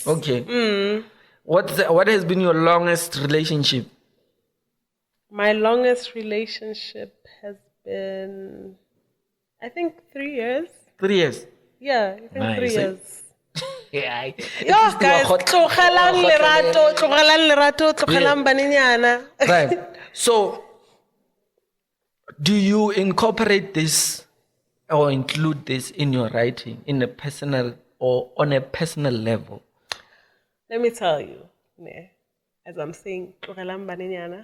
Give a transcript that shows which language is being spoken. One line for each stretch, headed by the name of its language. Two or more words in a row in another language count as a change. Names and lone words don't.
English: Okay. What has been your longest relationship? My longest relationship has been, I think, 3 years. 3 years? Yeah, I think Nice. 3 years. Yeah. Guys,
Southern Sotho: tlogelang lerato, tlogelang baninyana.
English: Right. So, do you incorporate this or include this in your writing in a personal or on a personal level? Let me tell you, as I'm saying,
Southern Sotho: tlogelang baninyana.